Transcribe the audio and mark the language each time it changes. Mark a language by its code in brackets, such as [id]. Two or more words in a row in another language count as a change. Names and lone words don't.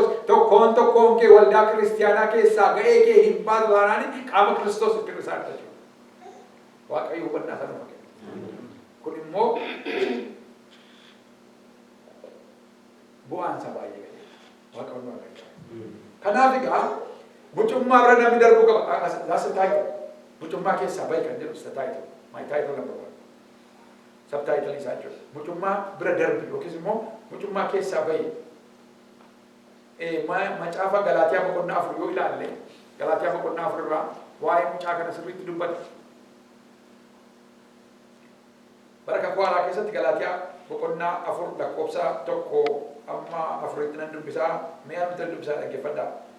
[om] Tokkoon kee waldaa kiristiyaanaa keessaa ga'ee kee hin baatu taanaan qaama Kiristoos itti hir'isaa jechuudha. Waaqayyo hubannaa sana fakkeenya. Kun immoo bu'aan isaa baay'ee gadi. Waaqayyo nu argachaa. Kanaaf egaa mucummaa irra namni darbuu qaba. [en] That's the title. [om] Mucummaa keessaa baay'ee kan jedhu [en] is the title. My title number 1. Subtitle [om] isaa jechuudha. Mucummaa bira darbi yookiis immoo mucummaa keessaa baay'ee. Macaafa Galaatiyaa boqonnaa 4 yoo ilaalle Galaatiyaa boqonnaa 4 irraa waa'ee mucaa kana sirriitti dubbata. Bara kakuu haaraa keessatti Galaatiyaa boqonnaa 4 lakkoofsa 1 amma 4tti nan dubbisaa mi'a nuti dubbisaa dhaggeeffadhaa.